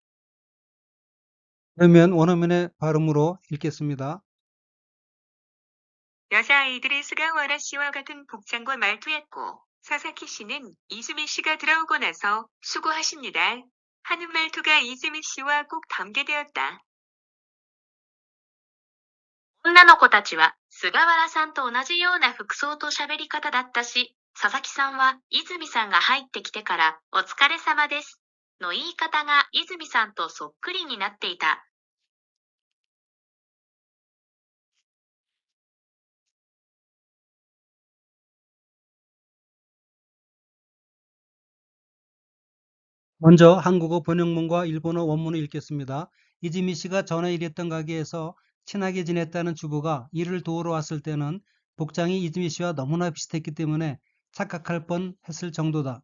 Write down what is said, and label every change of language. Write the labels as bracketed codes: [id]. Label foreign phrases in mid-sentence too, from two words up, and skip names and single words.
[ko] 그러면 원어민의 발음으로 읽겠습니다. 여자아이들이 스가와라 씨와 같은 복장과 말투였고 사사키 씨는 이즈미 씨가 들어오고 나서 수고하십니다 하는 말투가 이즈미 씨와 꼭 닮게 되었다. [ja] 女の子たちは菅原さんと同じような服装と喋り方だったし、佐々木さんは泉さんが入ってきてからお疲れ様ですの言い方が泉さんとそっくりになっていた。 [ko] 먼저 한국어 번역문과 일본어 원문을 읽겠습니다. 이즈미 씨가 전에 일했던 가게에서 친하게 지냈다는 주부가 일을 도우러 왔을 때는 복장이 이즈미 씨와 너무나 비슷했기 때문에 착각할 뻔했을 정도다.